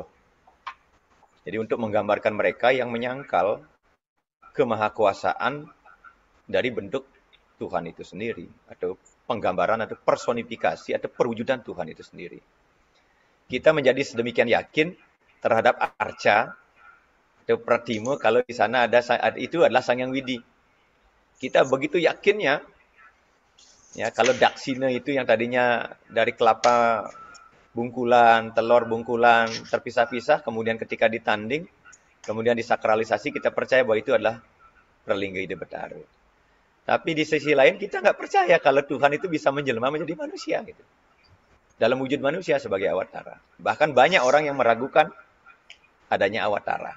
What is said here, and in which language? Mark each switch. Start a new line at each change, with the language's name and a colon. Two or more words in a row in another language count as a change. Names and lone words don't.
Indonesian: Jadi untuk menggambarkan mereka yang menyangkal kemahakuasaan dari bentuk Tuhan itu sendiri, atau penggambaran atau personifikasi atau perwujudan Tuhan itu sendiri. Kita menjadi sedemikian yakin terhadap arca atau pratimo kalau di sana ada itu adalah Sang Hyang Widi. Kita begitu yakinnya, ya, kalau daksina itu yang tadinya dari kelapa bungkulan, telur bungkulan terpisah-pisah, kemudian ketika ditanding, kemudian disakralisasi, kita percaya bahwa itu adalah Pralingga Ida Betara. Tapi di sisi lain kita nggak percaya kalau Tuhan itu bisa menjelma menjadi manusia gitu. Dalam wujud manusia sebagai awatara. Bahkan banyak orang yang meragukan adanya awatara.